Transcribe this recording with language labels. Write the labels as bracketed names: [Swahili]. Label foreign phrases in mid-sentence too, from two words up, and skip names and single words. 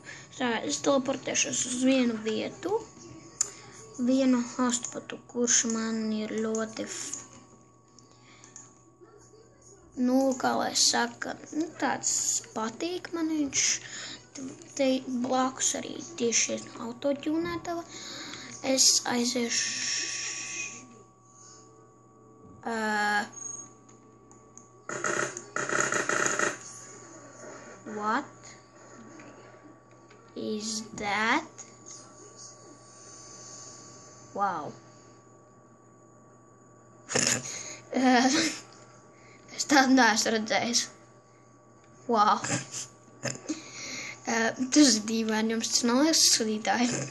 [Latvian] Tā, es teleportēšos uz vienu vietu, vienu hastpotu, kurš man ir ļoti... kā lai saka, tāds patīk man viņš. Te blakus arī tieši autotūnētava. Es aiziešu... [English] What is that? Wow. [Latvian] Es tādu neesmu redzējis. Wow. Tas ir dīvaini, jums tas nav liekas skatītāji.